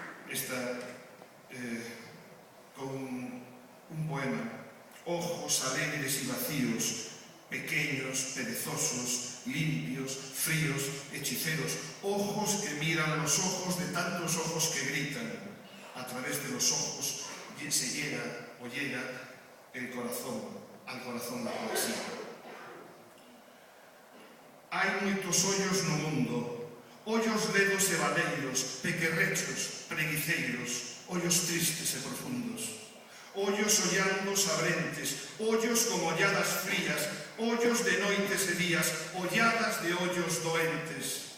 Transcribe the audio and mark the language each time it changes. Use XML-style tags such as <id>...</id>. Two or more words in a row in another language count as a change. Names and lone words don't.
<es>con un poema: ojos alegres y vacíos, pequeños, perezosos, limpios, fríos, hechiceros, ojos que miran los ojos de tantos ojos que gritan. A través de los ojos se llega el corazón, al corazón da poesía.</es> <gl>Hai moitos ollos no mundo, ollos ledos e valeiros, pequerrechos, preguiceiros, ollos tristes e profundos. Ollos ollando sabrentes, ollos con olladas frías, ollos de noites e días, olladas de ollos doentes.</gl>